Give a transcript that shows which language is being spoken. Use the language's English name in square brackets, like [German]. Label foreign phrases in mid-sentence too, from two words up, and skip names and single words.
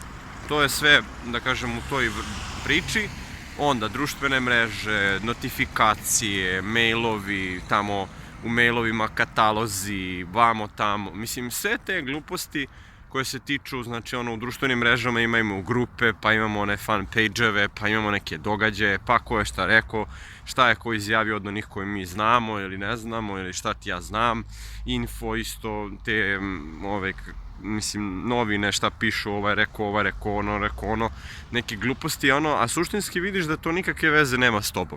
[Serbian] To je sve, da kažem, u toj priči. Onda društvene mreže, notifikacije, mailovi, tamo u mailovima katalozi, vamo tamo. Mislim, sve te gluposti koje se tiču, znači u društvenim mrežama imamo grupe, pa imamo one [English] fan page-eve, [Serbian] pa imamo neke događaje, pa ko je šta rekao, šta je ko izjavio od onih koje mi znamo ili ne znamo, ili šta ti ja znam, info isto, te mislim, novine šta pišu, ovaj rekao ono, neke gluposti, a suštinski vidiš da to nikakve veze nema s tobom.